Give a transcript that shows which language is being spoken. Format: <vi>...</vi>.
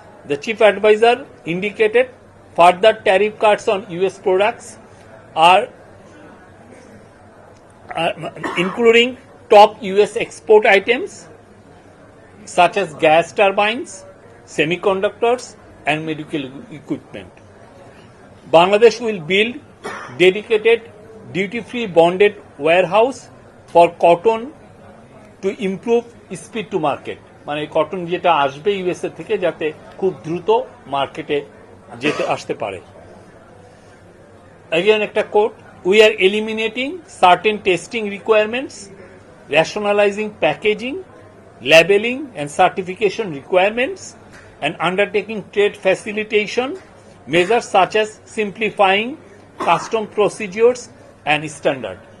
<en>The chief advisor indicated further tariff cuts on US products are including top US export items such as gas turbines, semiconductors, and medical equipment. Bangladesh will build dedicated duty-free bonded warehouse for cotton to improve speed to market.</en> <bn>মানে cotton যেটা আসবে USA থেকে যাতে খুব দ্রুত মার্কেটে আসতে পারে।</bn> <en>Again</en> <bn>একটা coat,</bn> <en>we are eliminating certain testing requirements, rationalizing packaging, labeling and certification requirements, and undertaking trade facilitation measures such as simplifying custom procedures and standard.</en>